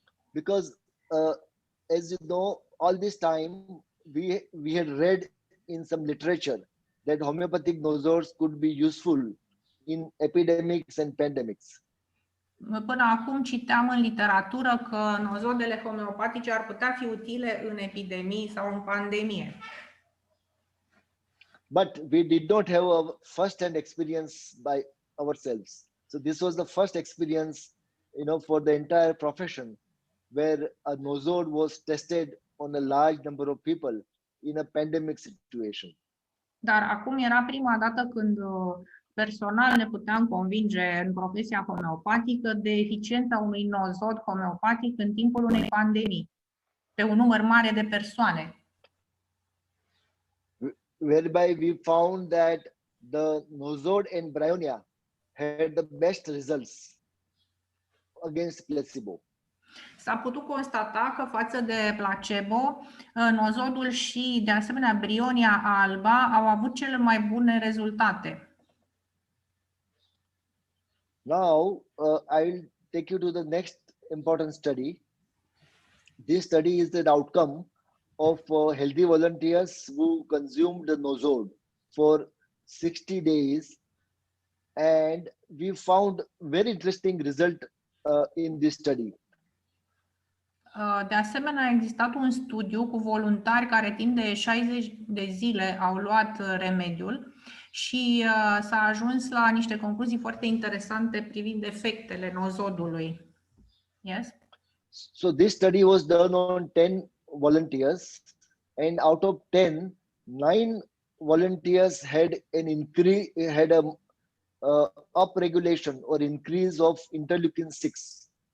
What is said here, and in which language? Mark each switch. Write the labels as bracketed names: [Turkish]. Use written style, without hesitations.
[English] Because as you know, all this time we had read in some literature that homeopathic nosods could be useful in epidemics and pandemics. [Romanian] Până acum citeam în literatură că nosodele homeopatice ar putea fi utile în epidemii sau în pandemie. [English] But we did not have a first-hand experience by ourselves. So this was the first experience, for the entire profession, where a nosod was tested on a large number of people in a pandemic situation. [Romanian] Dar acum era prima dată când personal ne puteam convinge în profesia homeopatică de eficiența unui nosod homeopatic în timpul unei pandemii, pe un număr mare de persoane. [English] Whereby we found that the nosod and bryonia had the best results against placebo. [Romanian] S-a putut constata că față de placebo, nosodul și de asemenea brionia alba au avut cele mai bune rezultate. [English] Now, I will take you to the next important study. This study is the outcome of healthy volunteers who consumed the nosod for 60 days, and we found very interesting result in this study. [Romanian] De asemenea, a existat un studiu cu voluntari care timp de 60 de zile au luat remediul și s-a ajuns la niște concluzii foarte interesante privind efectele nosodului. [English] Yes? So this study was done on 10 volunteers, and out of 10, 9 volunteers had an increase, had a upregulation or increase of interleukin 6.